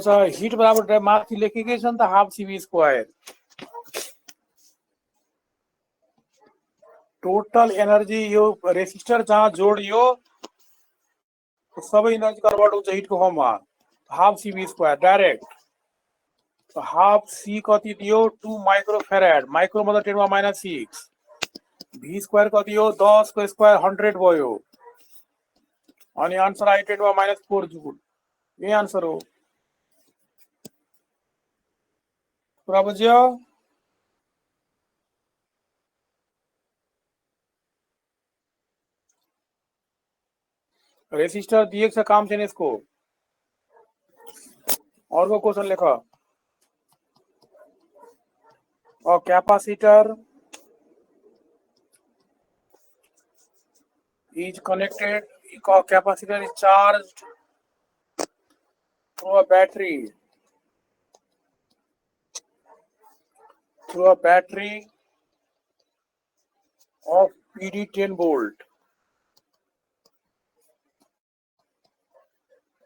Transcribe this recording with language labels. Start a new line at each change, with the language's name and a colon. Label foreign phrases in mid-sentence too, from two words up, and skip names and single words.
Nepali: हिट बराबर माथि लेखेकै छ नि त
English: half CV square. total energy
Nepali: यो रेसिस्टर जहाँ जोडियो सबै एनर्जी कन्भर्ट हुन्छ हिट को फर्म में
English: half CV square direct. half C
Nepali: कति दियो 2 माइक्रोफेराड. माइक्रो मतलब 10⁻⁶.
English: V square
Nepali: कति हो 10 को स्क्वायर 100 भयो. अनि आन्सर आयो 10⁻⁴ जूल. ये आंसर हो. पूरा बुझ्यो. रेसिस्टर
Hindi: दिए से काम
Nepali: छैन इसको.
Hindi: और वो क्वेश्चन लेखा. और कैपेसिटर
English: is connected. Capacitor is charged through a battery of PD 10 volt.